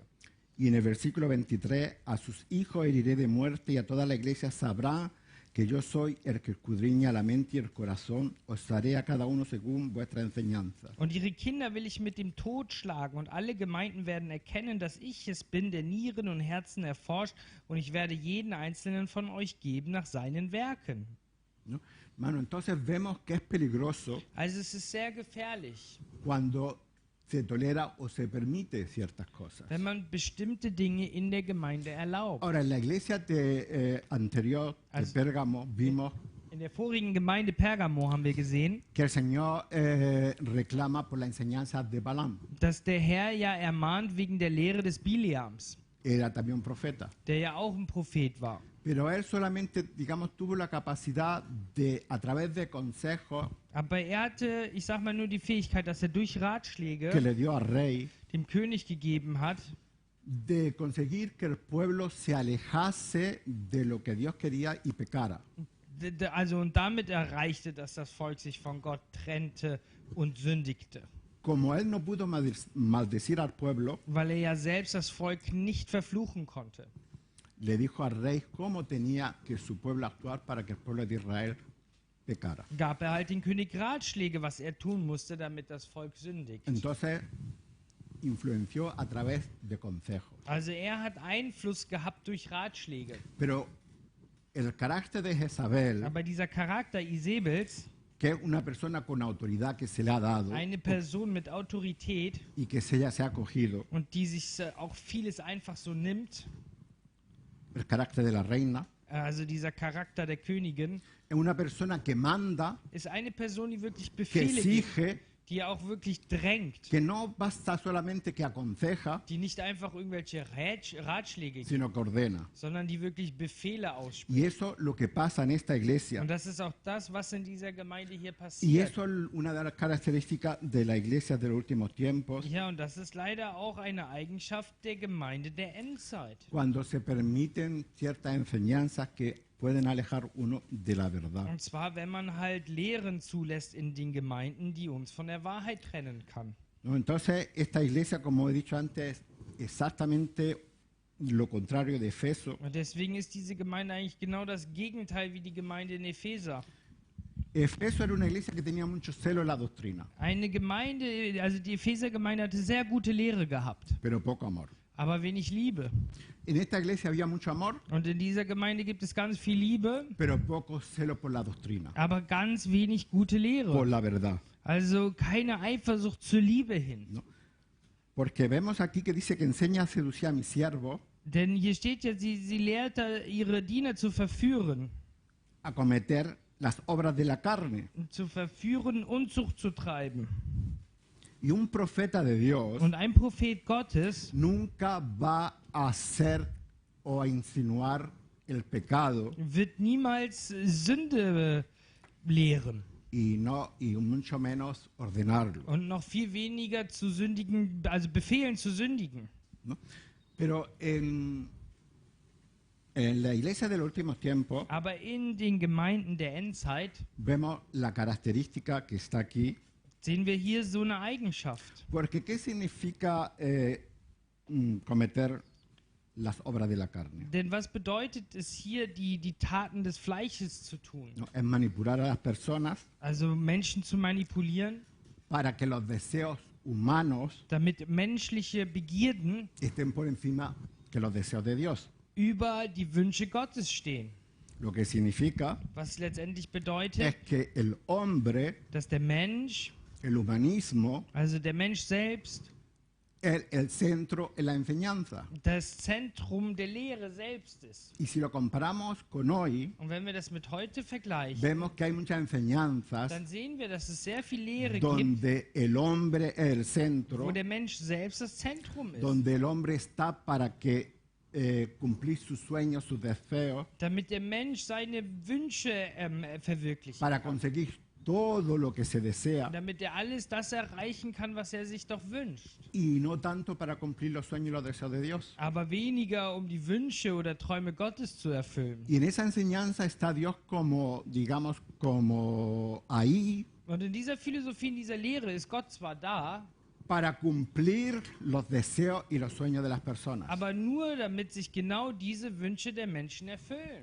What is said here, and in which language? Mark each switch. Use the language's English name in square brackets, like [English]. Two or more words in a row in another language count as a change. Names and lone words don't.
[Spanish] Y en el versículo 23, a sus hijos heriré de muerte y a toda la iglesia sabrá que yo soy el que escudriña la mente y el corazón, os haré a cada uno según vuestra enseñanza. [German] Und ihre Kinder will ich mit dem Tod schlagen, und alle Gemeinden werden erkennen, dass ich es bin, der Nieren und Herzen erforscht, und ich werde jeden einzelnen von euch geben nach seinen Werken. [Spanish] ¿No? Hermano, entonces vemos que es peligroso [German] Also es ist sehr gefährlich, [Spanish] cuando se tolera o se permite ciertas cosas. [German] wenn man bestimmte Dinge in der Gemeinde erlaubt. [Spanish] Ahora, en la iglesia anterior de [German] Also- [Spanish] Pérgamo vimos [German] In der vorigen Gemeinde Pergamo haben wir gesehen, [Spanish] que el Señor reclama por la enseñanza de Balaam. [German] dass der Herr ja ermahnt wegen der Lehre des Biliams, [Spanish] Era también un profeta. [German] der ja auch ein Prophet war. [Spanish] Pero él solamente, digamos, tuvo la capacidad de, a través de consejos [German] Aber er hatte, ich sag mal, nur die Fähigkeit, dass er durch [Spanish] que [German] Ratschläge [Spanish] le dio al rey, [German] dem König gegeben hat, [Spanish] de conseguir que el pueblo se alejase de lo que Dios quería y pecara. [German] Also und damit erreichte, dass das Volk sich von Gott trennte und sündigte. [Spanish] Como él no pudo maldecir al pueblo, [German] Weil er ja selbst das Volk nicht verfluchen konnte, [Spanish] le dijo al rey cómo tenía que su pueblo actuar para que el pueblo de Israel pecara. [German] gab er halt den König Ratschläge, was er tun musste, damit das Volk sündigt. [Spanish] Entonces influenció a través de consejos. [German] Also er hat Einfluss gehabt durch Ratschläge. [Spanish] Pero el carácter de Jezabel, [German] Aber dieser Charakter Isabels, [Spanish] que es una persona con autoridad que se le ha dado [German] eine Person mit Autorität [Spanish] y que ella se ha acogido, [German] und die sich auch vieles einfach so nimmt, [Spanish] el carácter de la reina, [German] also dieser Charakter der Königin, [Spanish] es una persona que manda, [German] ist eine Person, die wirklich [Spanish] que [German] Befehle gibt, [Spanish] exige, [German] die auch wirklich drängt, [Spanish] que no basta solamente que aconseja, [German] die nicht einfach irgendwelche Ratschläge gibt, [Spanish] sino que ordena. [German] sondern die wirklich Befehle [Spanish] Y [German] ausspricht. [Spanish] eso es lo que pasa en esta iglesia. [German] Und das ist auch das, was in dieser Gemeinde hier [Spanish] Y [German] passiert. [Spanish] eso es una de las características de la iglesia de los últimos tiempos, [German] Ja, und das ist leider auch eine Eigenschaft der Gemeinde der Endzeit. [Spanish] cuando se permiten ciertas enseñanzas que pueden alejar uno de la verdad. [German] Und zwar, wenn man halt Lehren zulässt in den Gemeinden, die uns von der Wahrheit trennen kann. [Spanish] ¿No? Entonces, esta iglesia, como he dicho antes, es exactamente lo contrario de Efeso. [German] Und deswegen ist diese Gemeinde eigentlich genau das Gegenteil wie die Gemeinde in Epheser. [Spanish] Efeso era una iglesia que tenía mucho celo en la doctrina, [German] Eine Gemeinde, also die Epheser-Gemeinde hatte sehr gute Lehre gehabt, [Spanish] pero poco amor. [German] aber wenig Liebe. [Spanish] En esta iglesia había mucho amor, [German] Und in dieser Gemeinde gibt es ganz viel Liebe, [Spanish] pero poco celo por la doctrina, [German] aber ganz wenig gute [Spanish] por [German] Lehre. [Spanish] la verdad. [German] Also keine Eifersucht zur Liebe hin. [Spanish] ¿No? Porque vemos aquí que dice que enseña a seducir a mi siervo [German] Denn hier steht ja, sie lehrte ihre Diener zu verführen. [Spanish] a cometer las obras de la carne. [German] Zu verführen, Unzucht zu treiben. [Spanish] Y un profeta de Dios [German] Und ein Prophet Gottes [Spanish] nunca va a hacer o a insinuar el pecado [German] wird niemals Sünde lehren [Spanish] y mucho menos ordenarlo. [German] und noch viel weniger zu sündigen, also befehlen zu sündigen. [Spanish] ¿No? Pero en la iglesia de los últimos tiempos [German] Aber in den Gemeinden der Endzeit [Spanish] vemos la característica que está aquí. [German] sehen wir hier so eine Eigenschaft. [Spanish] Porque ¿qué significa cometer las obras de la carne? [German] Denn was bedeutet es hier, die Taten des Fleisches zu tun? [Spanish] ¿No? Es manipular a las personas [German] Also Menschen zu manipulieren, [Spanish] para que los deseos humanos [German] damit menschliche Begierden [Spanish] estén por encima que los deseos de Dios. [German] über die Wünsche Gottes stehen. [Spanish] Lo que significa [German] Was letztendlich [Spanish] es [German] bedeutet, [Spanish] que el hombre, [German] dass der Mensch, [Spanish] el humanismo, [German] also der Mensch selbst, [Spanish] el centro en la enseñanza. [German] das Zentrum der Lehre selbst ist. [Spanish] Y si lo comparamos con hoy, [German] Und wenn wir das mit heute vergleichen, [Spanish] vemos que hay muchas enseñanzas [German] dann sehen wir, dass es sehr viel Lehre gibt, [Spanish] donde el hombre es el [German] wo [Spanish] centro, [German] der Mensch selbst das Zentrum ist. [Spanish] donde el hombre está para que cumplir sus sueños, sus deseos, [German] Damit der Mensch seine Wünsche verwirklichen [Spanish] para [German] kann. [Spanish] conseguir todo lo que se desea [German] damit er alles das erreichen kann, was er sich doch wünscht. [Spanish] y no tanto para cumplir los sueños y los deseos de Dios. [German] Aber weniger, um die Wünsche oder Träume Gottes zu erfüllen. [Spanish] Y en esa enseñanza está Dios como, digamos, como ahí [German] Und in dieser Philosophie, in dieser Lehre ist Gott zwar da, [Spanish] para cumplir los deseos y los sueños de las personas. [German] aber nur damit sich genau diese Wünsche der Menschen erfüllen.